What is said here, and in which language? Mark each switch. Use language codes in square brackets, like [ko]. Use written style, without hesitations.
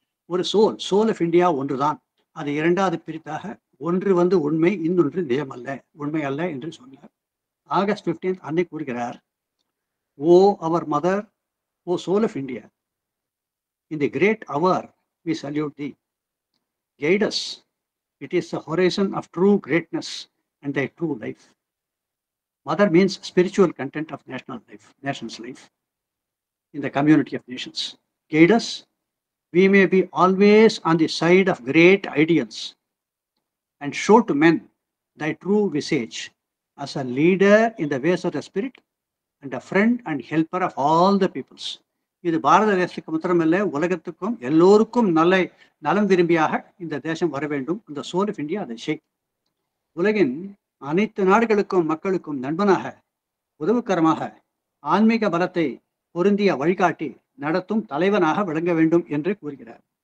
[ta] ஒரு soul of India ஒன்றுதான். அது இரண்டாவது பிரித்தாக ஒன்று உண்மை, இன்னொன்று நிஜமல்ல, உண்மை அல்ல என்று சொன்னார். ஆகஸ்ட் 15 அன்னை கூறுகிறார், [en] O our Mother, O soul of India, in the great hour we salute thee. guide us. It is the horizon of true greatness and their true life. Mother means spiritual content of nation's life, in the community of nations. Guide us. We may be always on the side of great ideals and show to men thy true visage as a leader in the ways of the spirit and a friend and helper of all the peoples. [ta] இது பாரத தேசத்துக்கு மாத்திரமல்ல, உலகத்துக்கும் எல்லோருக்கும் நலம் விரும்பியாக இந்த தேசம் வர வேண்டும். இந்த சோல் ஆஃப் இந்தியா அதை செய். உலகின் அனைத்து நாடுகளுக்கும் மக்களுக்கும் நண்பனாக, உதவுக்கரமாக, ஆன்மீக பலத்தை பொருந்திய வழிகாட்டி நடத்தும் தலைவனாக விளங்க வேண்டும் என்று கூறுகிறார்.